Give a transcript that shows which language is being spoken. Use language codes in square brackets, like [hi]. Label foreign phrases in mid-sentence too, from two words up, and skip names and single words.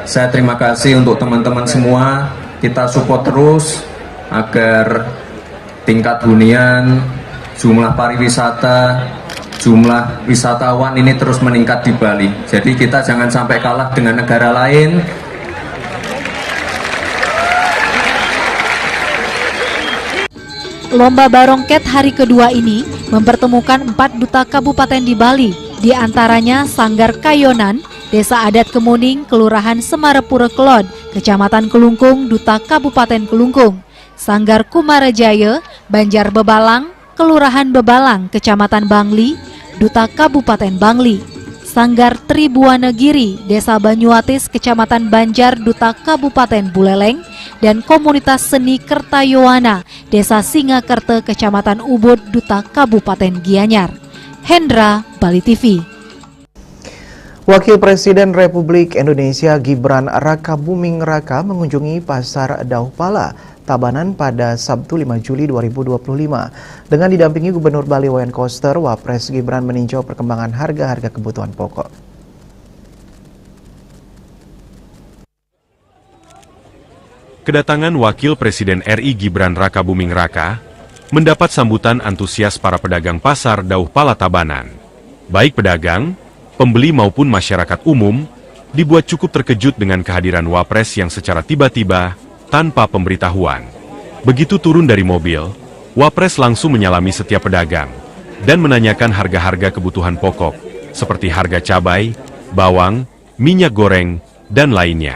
[id] Saya terima kasih untuk teman-teman semua, kita support terus agar tingkat hunian, jumlah pariwisata, jumlah wisatawan ini terus meningkat di Bali. Jadi kita jangan sampai kalah dengan negara lain. Lomba Barongket hari kedua ini mempertemukan 4 duta kabupaten di Bali, di antaranya Sanggar Kayonan, Desa Adat Kemuning, Kelurahan Semarepure Kelod, Kecamatan Kelungkung, Duta Kabupaten Kelungkung, Sanggar Kumarajaya, Banjar Bebalang, Kelurahan Bebalang, Kecamatan Bangli, Duta Kabupaten Bangli, Sanggar Tribuanegiri, Desa Banyuatis, Kecamatan Banjar, Duta Kabupaten Buleleng, dan Komunitas Seni Kertayowana, Desa Singakerte, Kecamatan Ubud, Duta Kabupaten Gianyar. Hendra, Bali TV. Wakil Presiden Republik Indonesia Gibran Raka Buming Raka mengunjungi Pasar Dauhpala, Tabanan pada Sabtu 5 Juli 2025. Dengan didampingi Gubernur Bali Wayan Koster, Wapres Gibran meninjau perkembangan harga-harga kebutuhan pokok. Kedatangan Wakil Presiden RI Gibran Raka Buming Raka mendapat sambutan antusias para pedagang pasar Dauhpala Tabanan. Baik pedagang, pembeli maupun masyarakat umum, dibuat cukup terkejut dengan kehadiran Wapres yang secara tiba-tiba, tanpa pemberitahuan. Begitu turun dari mobil, Wapres langsung menyalami setiap pedagang, dan menanyakan harga-harga kebutuhan pokok, seperti harga cabai, bawang, minyak goreng, dan lainnya.